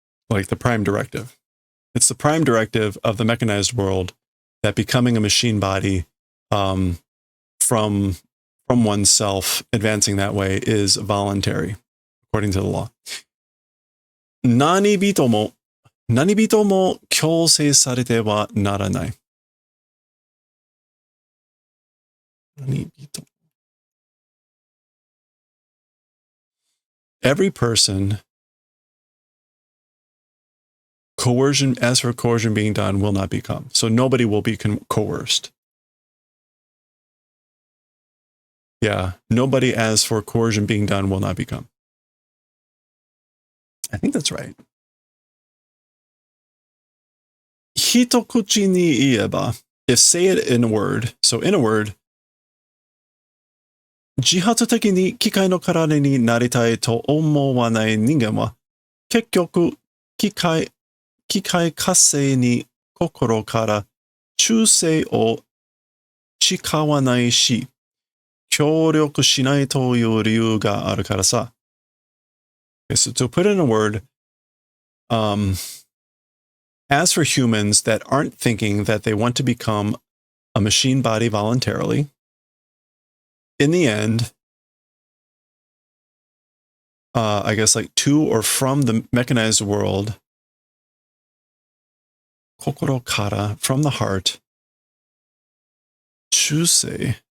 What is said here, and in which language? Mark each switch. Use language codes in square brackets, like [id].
[en] Like the prime directive. It's the prime directive of the mechanized world that becoming a machine body from oneself, advancing that way, is voluntary, according to the law. [ja] 何人も強制されてはならない。何人? [en] Every person, as for coercion being done, will not become. So nobody will be coerced. Yeah, nobody as for coercion being done will not become. I think that's right. [ja] 一口に言えば, [en] if say it in a word, [ja] so in a word, 自発的に機械の体になりたいと思わない人間は、結局、機械活性に心から忠誠を誓わないし、協力しないという理由があるからさ。 [en] Okay, so to put it in a word, as for humans that aren't thinking that they want to become a machine body voluntarily, in the end, I guess like to or from the mechanized world, [ja] kokoro kara, [en] from the heart, chusei,